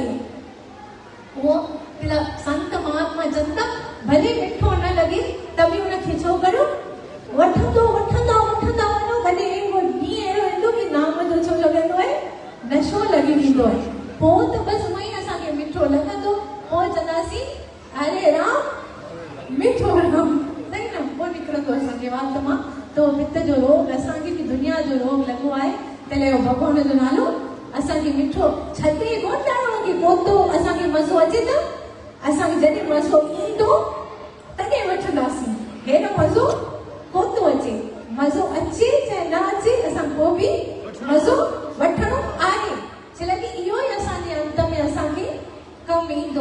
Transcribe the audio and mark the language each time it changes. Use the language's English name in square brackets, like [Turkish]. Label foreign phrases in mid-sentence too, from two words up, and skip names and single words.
[Sindhi] उहो पेला संत महात्मा चवनि था भले मिठो न लॻे त बि उनखे छो करो, वठंदो वठंदा वठंदा वञो, भले उहो ॾींहुं अहिड़ो ईंदो कि नाम जो छो लॻंदो आहे, नशो लॻी वेंदो आहे। पोइ त बसि उअं ई असांखे मिठो लॻंदो, पोइ चवंदासीं हरे राम मिठो राम, सही न। पोइ निकिरंदो असांजे वात मां तो पित्त जो रोग, असांखे बि दुनिया जो रोग लॻो आहे। तॾहिं भॻवान जो नालो असांखे मिठो, छॾे कोन ॾियणो कि पोतो असांखे मज़ो अचे त, असांखे जॾहिं मज़ो ईंदो तॾहिं वठंदासीं, हेॾो मज़ो कोन थो अचे, मज़ो अचे चाहे न अचे असां को बि मज़ो वठणो आहे, छो कि इहो ई असांजे अंत में असांखे कमु ईंदो।